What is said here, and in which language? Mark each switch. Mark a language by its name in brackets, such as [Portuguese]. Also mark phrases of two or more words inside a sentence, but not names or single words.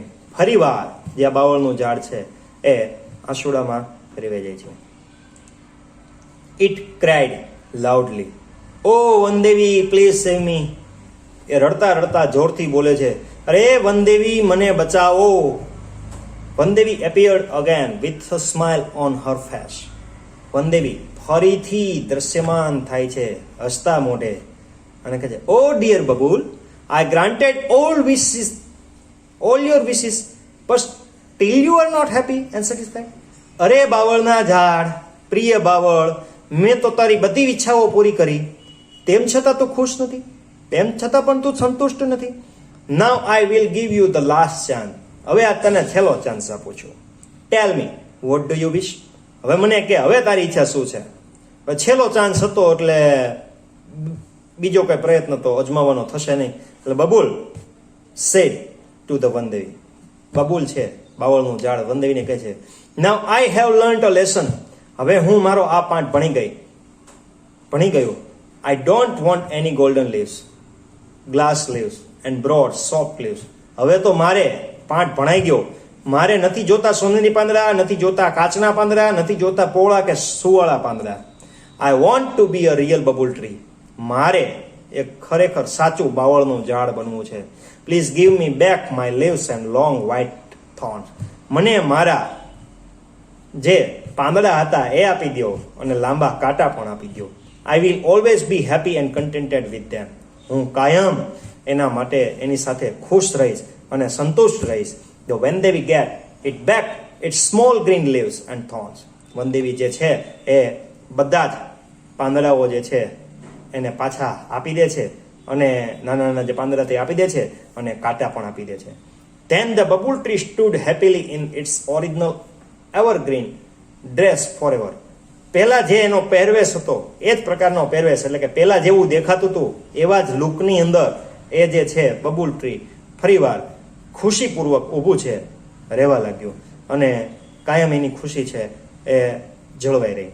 [Gujarati] ફરીવાર જે આ બાવળનું ઝાડ છે એ આંસુડામાં ફેરવાઈ જાય છે. [English] It cried loudly, O Vandevi please save me. [Gujarati] એ રડતા રડતા જોરથી બોલે છે, અરે વનદેવી મને બચાવો. [English] વનદેવી appeared again with a smile on her face. [Gujarati] વનદેવી ફરીથી દ્રશ્યમાન થાય છે હસતા મોઢે અને કહે છે, [English] O dear Babul, I granted all your wishes, but still you are not happy and satisfied. [Gujarati] અરે બાવળના ઝાડ, પ્રિય બાવળ, મેં તો તારી બધી ઈચ્છાઓ પૂરી કરી, તેમ છતાં તું ખુશ નથી, તેમ છતાં પણ તું સંતુષ્ટ નથી. [English] Now I will give you the last chance. [Gujarati] હવે આ તને છેલ્લો ચાન્સ આપું છું. [English] Tell me, what do you wish? [Gujarati] હવે મને કે હવે તારી ઈચ્છા શું છે? છેલ્લો ચાન્સ હતો એટલે બીજો કઈ પ્રયત્ન તો અજમાવવાનો થશે નહીં. [English] એટલે બબુલ said to the વનદેવી. [Gujarati] બબુલ છે બાવળનું ઝાડ વનદેવીને કહે છે, [English] Now I have learned a lesson. [Gujarati] હવે હું મારો આ પાઠ ભણી ગયો. [English] I don't want any golden leaves, glass leaves and broad soft leaves. [Gujarati] હવે તો મારે પાઠ ભણાઈ ગયો. મારે નથી જોતા સોનેરી પાંદડા, નથી જોતા કાચના પાંદડા, નથી જોતા પોળા કે સુવાળા પાંદડા. [English] I want to be a real bubble tree. [Gujarati] મારે એક ખરેખર સાચું બાવળનું ઝાડ બનવું છે. [English] Please give me back my leaves and long white thorns. [Gujarati] મને મારા જે પાંદડા હતા એ આપી દો અને લાંબા કાંટા પણ આપી દો. [English] I will always be happy and contented with them. [Gujarati] હું કાયમ એના માટે એની સાથે ખુશ રહીશ અને સંતુષ્ટ રહીશ. [English] The વનદેવી get it back its small green leaves and thorns. [Gujarati] વનદેવી જે છે એ બધા જ પાંદડાઓ જે છે એને પાછા આપી દે છે અને નાના નાના જે પાંદડા તે આપી દે છે અને કાંટા પણ આપી દે છે. [English] Then the bubble tree stood happily in its original evergreen dress forever. [Gujarati] પહેલા જે એનો પહેરવેશ હતો એ જ પ્રકારનો પહેરવેશ, એટલે કે પહેલા જેવું દેખાતું હતું એવા જ લુકની અંદર એ જે છે બબુલ ટ્રી ફરીવાર ખુશીપૂર્વક ઊભું છે રહેવા લાગ્યું અને કાયમ એની ખુશી છે એ જળવાઈ રહી.